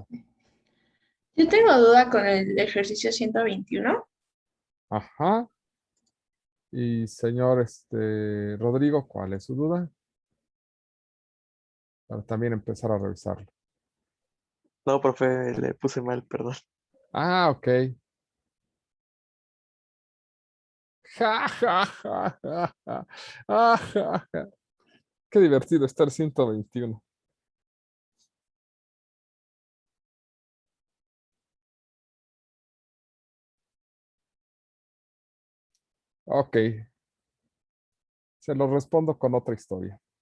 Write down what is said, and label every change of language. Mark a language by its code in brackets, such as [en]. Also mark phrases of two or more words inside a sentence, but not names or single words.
[es] Yo tengo duda con el ejercicio 121. Ajá. Y señor Rodrigo, ¿cuál es su duda? Para también empezar a revisarlo. No, profe, le puse mal, perdón. Ok. Ja, ja, ja, ja, ja. Ja, ja. Qué divertido estar 121. Ok. Se lo respondo con otra historia.